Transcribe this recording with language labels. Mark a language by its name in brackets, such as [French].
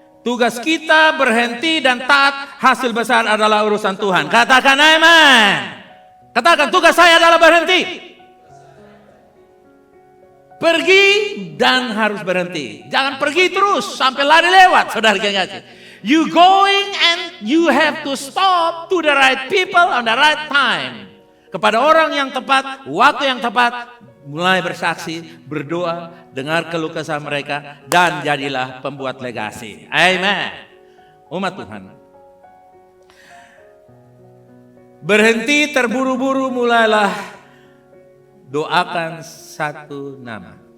[Indonesian] Tugas kita berhenti dan taat, hasil besar adalah urusan Tuhan. Katakan amin. Katakan, tugas saya adalah berhenti. Pergi dan harus berhenti. Jangan pergi terus sampai lari lewat, saudara kekasih. [English] You going and you have to stop to the right people on the right time. [Indonesian] Kepada orang yang tepat, waktu yang tepat, mulai bersaksi, berdoa, dengar keluh kesah mereka, dan jadilah pembuat legasi. Amen. Umat Tuhan. Berhenti terburu-buru, mulailah doakan satu nama.